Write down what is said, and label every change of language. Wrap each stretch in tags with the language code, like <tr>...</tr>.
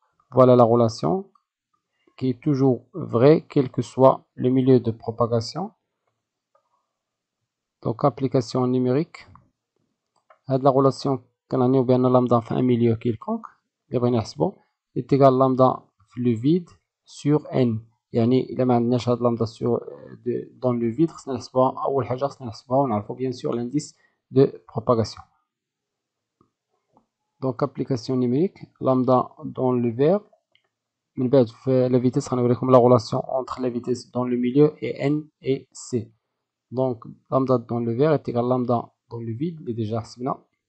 <fr>Voilà la relation qui est toujours vraie, quel que soit le milieu de propagation. Donc application numérique. La relation qu'on a bien lambda في un milieu quelconque est égal lambda le vide sur n.</fr> <ar>يعني إلا ما عندناش هاد lambda</ar> <fr>dans le vide</fr> <ar>خصنا نحسبوها أول حاجة خصنا نحسبوها ونعرفو</ar> <fr>bien sûr l'indice de propagation. Donc application numérique lambda dans le vert.</fr> <ar>من بعد في</ar> <fr>la vitesse</fr> <ar>غنوريكم</ar> <fr>la relation entre la vitesse dans le milieu et n et c. Donc lambda dans le vert est égal lambda dans le vide, il est déjà</fr> <ar>حسبنا.</ar>